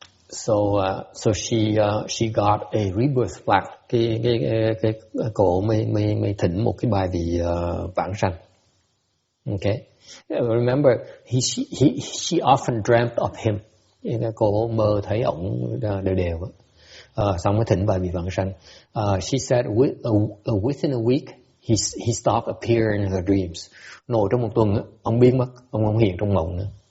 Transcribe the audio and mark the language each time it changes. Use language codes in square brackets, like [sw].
[en] So she got a rebirth plaque. [vi] Cái cổ mới thỉnh một cái bài vị vãng sanh. [en] Okay. Remember, she often dreamt of him. [vi] Cô mơ thấy ổng đều. Xong mới thỉnh bài vị vãng sanh. [en] She said within a week he stopped appearing in her dreams. [vi] Nội trong một tuần ông biến mất, ông không hiện trong mộng nữa.